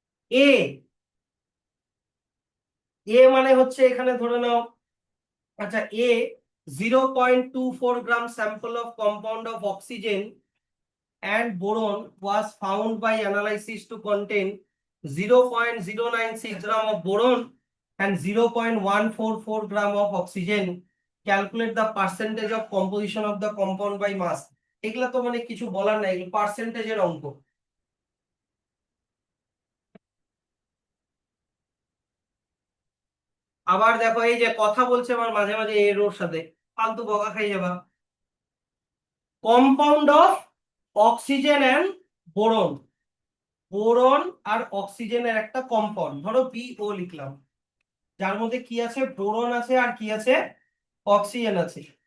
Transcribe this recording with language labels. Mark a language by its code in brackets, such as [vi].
[bn] এ এ মানে হচ্ছে এখানে ধরে নাও, আচ্ছা এ [en] 0.24 gram sample of compound of oxygen and boron was found by analysis to contain 0.096 gram of boron and 0.144 gram of oxygen. Calculate the percentage of composition of the compound by mass. [bn] এগুলা তো মানে কিছু বলার নাই, এগুলো পার্সেন্টেজের অঙ্ক। আবার দেখো এই যে কথা বলছে আমার মাঝে মাঝে এর ওর সাথে, ফালতু বকা খাই যাবা। Compound of oxygen and boron, boron আর অক্সিজেনের একটা কম্পাউন্ড, ধরো BO লিখলাম, যার মধ্যে কি আছে, বোরন আছে আর কি আছে, অক্সিজেন আছে।